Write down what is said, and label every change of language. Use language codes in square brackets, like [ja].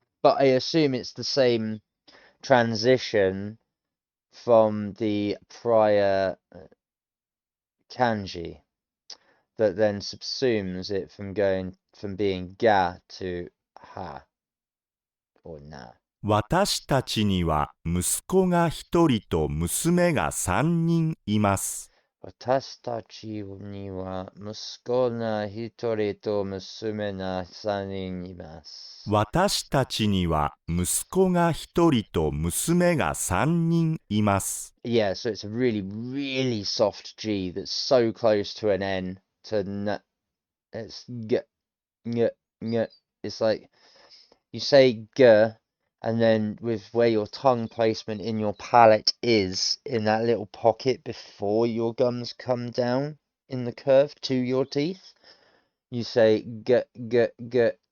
[en] But I assume it's the same transition from the prior kanji that then subsumes it from going from being ga to ha or na. [ja] 私たちには息子が一人と娘が三人います。私たちには息子が一人と娘が三人います。私たちには息子が一人と娘が三人います。 [en] Yeah, so it's a really, really soft G that's so close to an N to n. It's g, ng, ng. It's like you say g, and then with where your tongue placement in your palate is, in that little pocket before your gums come down in the curve to your teeth, you say g, g, g.